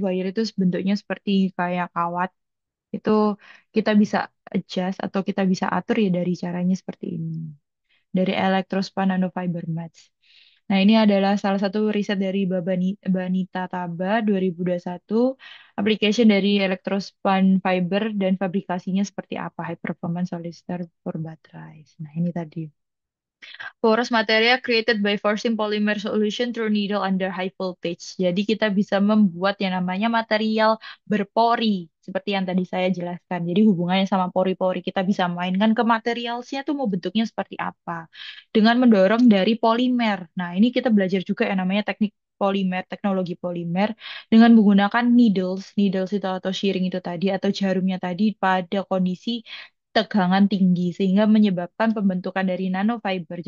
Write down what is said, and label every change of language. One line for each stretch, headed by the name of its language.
Indonesian: Wire itu bentuknya seperti kayak kawat. Itu kita bisa adjust atau kita bisa atur ya dari caranya seperti ini. Dari electrospun nanofiber match. Nah, ini adalah salah satu riset dari Banita Taba 2021, application dari electrospan fiber dan fabrikasinya seperti apa, high performance solid state for baterai. Nah, ini tadi.
English: Porous material created by forcing polymer solution through needle under high voltage.
Indonesian: Jadi kita bisa membuat yang namanya material berpori, seperti yang tadi saya jelaskan. Jadi hubungannya sama pori-pori kita bisa mainkan ke materialnya tuh mau bentuknya seperti apa. Dengan mendorong dari polimer. Nah, ini kita belajar juga yang namanya teknik polimer, teknologi polimer dengan menggunakan needles, needles itu atau shearing itu tadi atau jarumnya tadi pada kondisi tegangan tinggi sehingga menyebabkan pembentukan dari nanofiber.